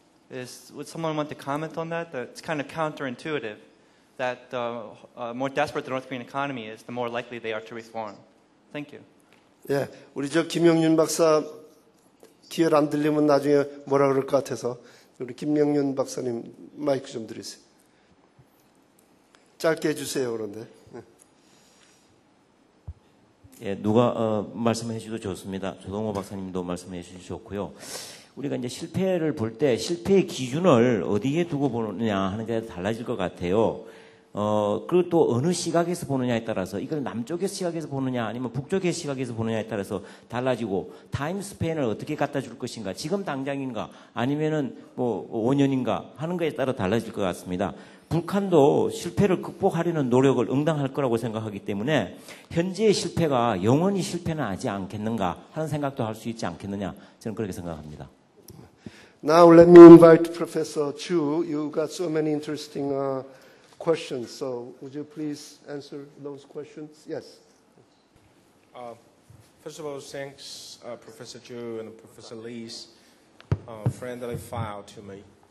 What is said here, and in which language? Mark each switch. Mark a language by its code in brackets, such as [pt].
[en] Would someone want to comment on that? It's kind of counterintuitive that the more desperate the North Korean economy is, the more likely they are to reform. Thank you. [ko] 예, 우리 김영윤 박사 기열 안 들리면 나중에 뭐라 그럴 것 같아서 우리 김영윤 박사님 마이크 좀 드리세요. 짧게 해주세요. 그런데. 예, 누가 말씀해 주셔도 좋습니다. 조동호 박사님도 말씀해 주셨고요. 우리가 이제 실패를 볼 때 실패의 기준을 어디에 두고 보느냐 하는 게 달라질 것 같아요. 그리고 또 어느 시각에서 보느냐에 따라서 이걸 남쪽의 시각에서 보느냐 아니면 북쪽의 시각에서 보느냐에 따라서 달라지고 타임 스팬을 어떻게 갖다 줄 것인가 지금 당장인가 아니면은 뭐 5년인가 하는 거에 따라 달라질 것 같습니다. 북한도 실패를 극복하려는 노력을 응당할 거라고 생각하기 때문에 현재의 실패가 영원히 실패는 하지 않겠는가 하는 생각도 할 수 있지 않겠느냐 저는 그렇게 생각합니다. [en] Now let me invite Professor Chu. You got so many interesting questions. So would you please answer those questions? Yes. First of all, thanks Professor Chu and Professor Lee's friendly file to me.